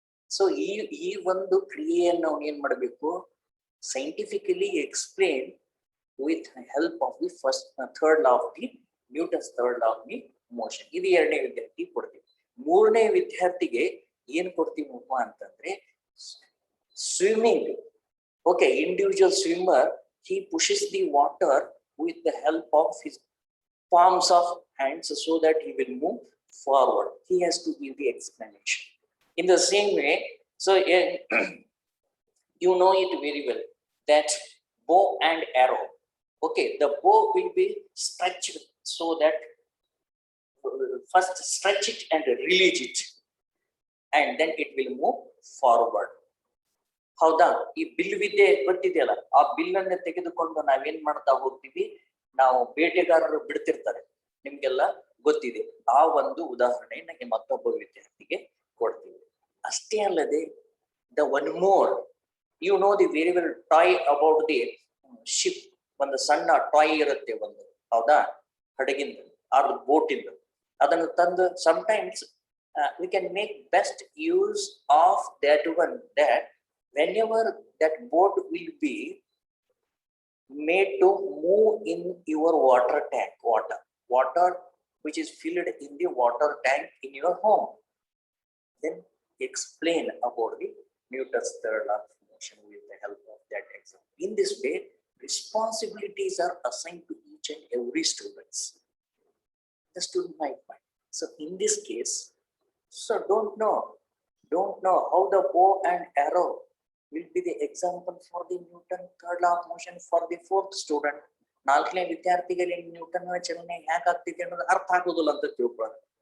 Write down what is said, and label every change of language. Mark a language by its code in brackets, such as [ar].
[en] so [kn] ಈ ಒಂದು ಕ್ರಿಯೆಯನ್ನು ನಾವು ಏನ್ ಮಾಡಬೇಕು, [en] Scientifically explain with help of the third law of the Newton's third law of the motion. [kn] ಇದು ಎರಡನೇ ವಿದ್ಯಾರ್ಥಿ ಕೊಡ್ತೀವಿ. ಮೂರನೇ ವಿದ್ಯಾರ್ಥಿಗೆ ಏನ್ ಕೊಡ್ತೀವಪ್ಪ ಅಂತಂದ್ರೆ swimming. [en] Okay, individual swimmer, he pushes the water with the help of his palms of hands so that he will move forward. He has to give the explanation. In the same way, so you know it very well that bow and arrow. Okay, the bow will be stretched so that first stretch it and release it, and then it will move forward. [kn] ಹೌದಾ? ಈ bill ವಿದ್ಯೆ ಗೊತ್ತಿದೆಯಲ್ಲ, ಆ bill ಅನ್ನ ತೆಗೆದುಕೊಂಡು ನಾವೇನ್ ಮಾಡ್ತಾ ಹೋಗ್ತೀವಿ, ನಾವು ಬೇಟೆಗಾರರು ಬಿಡ್ತಿರ್ತಾರೆ, ನಿಮ್ಗೆಲ್ಲ ಗೊತ್ತಿದೆ. ಆ ಒಂದು ಉದಾಹರಣೆಯನ್ನ ಮತ್ತೊಬ್ಬ ವಿದ್ಯಾರ್ಥಿಗೆ ಕೊಡ್ತೀವಿ. ಅಷ್ಟೇ ಅಲ್ಲದೆ [en] The one more, you know the very well toy about the ship. [kn] ಒಂದು ಸಣ್ಣ ಟಾಯ್ ಇರುತ್ತೆ ಒಂದು, ಹೌದಾ, ಹಡಗಿಂದ ಆರ್ ಬೋಟಿಂದ. ಅದನ್ನು ತಂದು [en] Sometimes we can make best use of that one, that whenever that boat will be made to move in your water tank, water which is filled in the water tank in your home, then explain about the Newton's third law of motion with the help of that example. In this way, responsibilities are assigned to each and every students. The student might find. So in this case, so don't know how the bow and arrow will be the example for the Newton third law of motion for the fourth student. [kn] ನಾಲ್ಕನೇ ವಿದ್ಯಾರ್ಥಿಗೆ Newton ಚಲನೆ ಯಾಕೆ ಆಗ್ತೈತಿ ಅನ್ನೋದು ಅರ್ಥ ಆಗೋದಿಲ್ಲ ಅಂತ ತಿಳ್ಕೊಳ್ಳೋದು.